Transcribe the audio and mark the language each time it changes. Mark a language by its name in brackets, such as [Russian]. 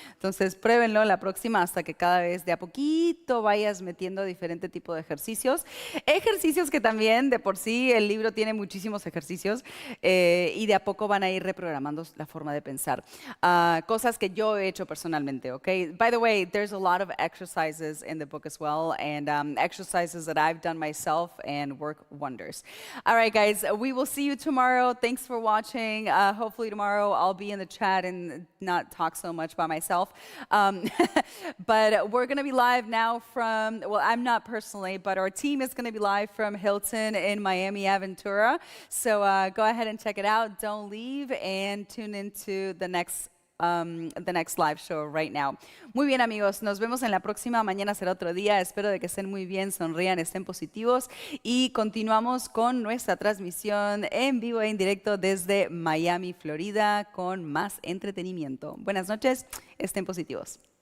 [Spanish] Entonces, pruébenlo la próxima hasta que cada vez de a poquito vayas metiendo diferente tipo de ejercicios. Ejercicios que también, de por sí, el libro tiene muchísimos ejercicios y de a poco van a ir reprogramando la forma de pensar. Cosas que yo he hecho personalmente, ¿ok? [English] By the way, there's a lot of exercises in the book as well, and exercises that I've done myself and work wonders. All right, guys, we will see you tomorrow. Thanks for watching. Hopefully tomorrow I'll be in the chat and not talk so much by myself. But we're going to be live now from, well, I'm not personally, but our team is going to be live from Hilton in Miami Aventura. So go ahead and check it out. Don't leave and tune into the next live show right now. [Spanish] Muy bien, amigos, nos vemos en la próxima. Mañana será otro día. Espero de que estén muy bien, sonrían, estén positivos y continuamos con nuestra transmisión en vivo e en directo desde Miami, Florida, con más entretenimiento. Buenas noches, estén positivos.